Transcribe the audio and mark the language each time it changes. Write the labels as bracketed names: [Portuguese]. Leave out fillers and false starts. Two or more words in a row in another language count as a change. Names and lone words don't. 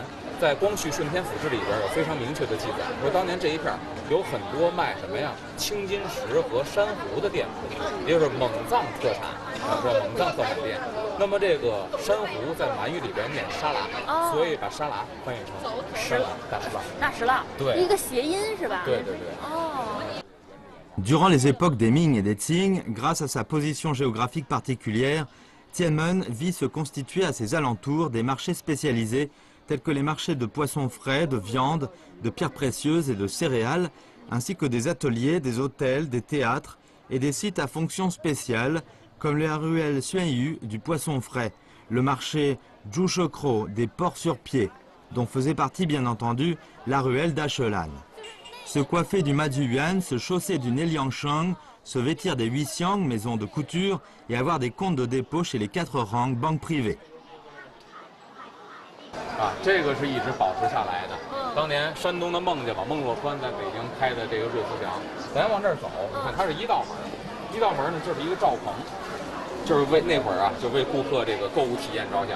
[Chinese] 在《光绪顺天府志》里边有非常明确的记载，说当年这一片有很多卖什么呀青金石和珊瑚的店铺，也就是蒙藏特产，说蒙藏特产店。那么这个珊瑚在满语里边念沙拉，所以把沙拉翻译成石蜡，大石蜡。大石蜡，对，一个谐音是吧？对。 [French] Durant les époques des Ming et des Qing, grâce à sa position géographique particulière, Tianmen vit se constituer à ses alentours des marchés spécialisés tels que les marchés de poissons frais, de viande, de pierres précieuses et de céréales, ainsi que des ateliers, des hôtels, des théâtres et des sites à fonction spéciale, comme la ruelle Xuanyu du poisson frais, le marché Zhushekro des porcs sur pied, dont faisait partie bien entendu la ruelle d'Achelan. Se coiffer du Maduyuan, se chausser du Neliangsheng, se vêtir des Huixiang, maisons de couture, et avoir des comptes de dépôt chez les 4 Rang, banques privées. [Chinese] 这个是一直保持下来的。当年山东的孟家吧，孟若川在北京开的这个瑞福祥，咱往这儿走，你看它是1道门，1道门呢就是一个罩棚，就是为那会儿啊，就为顾客这个购物体验着想。